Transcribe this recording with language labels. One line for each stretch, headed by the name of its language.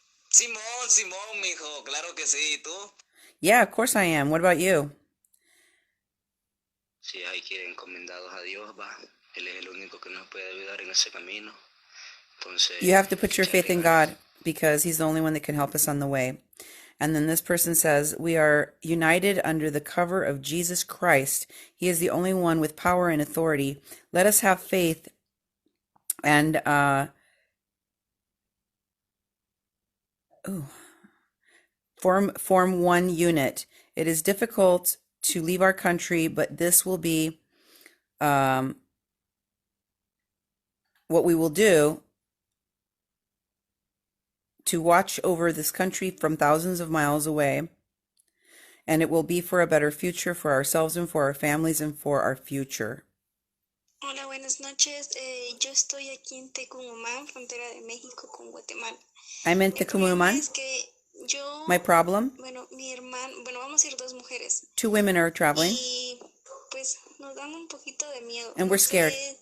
Spanish: Simón, mijo, claro que sí, ¿y tú?
English: Yeah, of course I am. What about you?
Spanish: Sí, hay que ir encomendados a Dios, va. Él es el único que nos puede ayudar en ese camino. Entonces,
English: You have to put your faith in
Spanish: echarle ganas.
English: God, because He's the only one that can help us on the way. And then this person says, we are united under the cover of Jesus Christ. He is the only one with power and authority. Let us have faith and form one unit. It is difficult to leave our country, but this will be what we will do to watch over this country from thousands of miles away. And it will be for a better future for ourselves and for our families and for our future.
Spanish: Hola, buenas noches. Yo estoy aquí en Tecumumán, frontera de México con Guatemala.
English: I'm in Tecumumán.
Spanish: Es que yo,
English: My problem?
Spanish: mi hermano, vamos a ir dos mujeres.
English: 2 women are traveling.
Spanish: Y pues nos dan un poquito de miedo.
English: And we're scared.